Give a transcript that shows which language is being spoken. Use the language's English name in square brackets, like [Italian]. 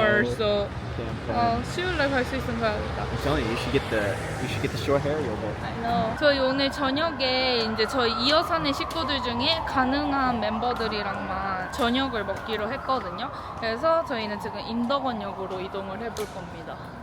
[English] hours, so [Korean] 수요일날 갈 수 있으면 가야겠다. [English] I'm telling you, you should get the short hair. You'll go. I know. [Korean] 저희 오늘 저녁에 이제 저희 이어산의 식구들 중에 가능한 멤버들이랑만 저녁을 먹기로 했거든요. 그래서 저희는 지금 인덕원역으로 이동을 해볼 겁니다.